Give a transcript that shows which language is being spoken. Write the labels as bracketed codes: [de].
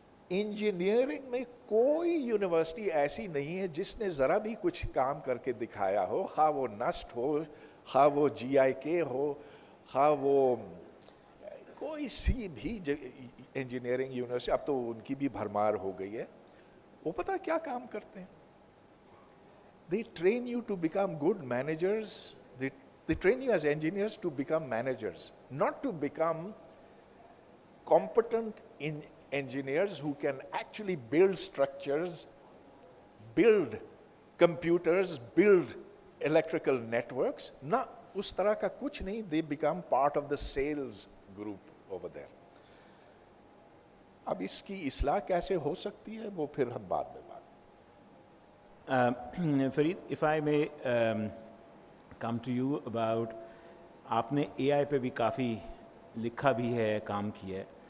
[ur] Engineering میں کوئی university ایسی نہیں ہے جس نے ذرا بھی کچھ کام کر کے دکھایا ہو, خواہ وہ نسٹ ہو, خواہ وہ GIK ہو, خواہ وہ کوئی سی بھی انجینئرنگ یونیورسٹی. اب تو ان کی بھی بھرمار ہو گئی ہے. وہ پتہ کیا کام کرتے ہیں؟ [en] They train you to become good managers. They train you as engineers to become managers, not to become competent engineers who can actually build structures, build computers, build electrical networks. [ur] Na us tarah ka kuch nahi. [en] They become part of the sales group over there. [ur] اب اس کی اصلاح کیسے ہو سکتی ہے وہ پھر ہم بعد میں Fareed, [en] if I may come to you about, [ur] آپ نے AI پہ بھی کافی لکھا بھی ہے, کام کیا ہے.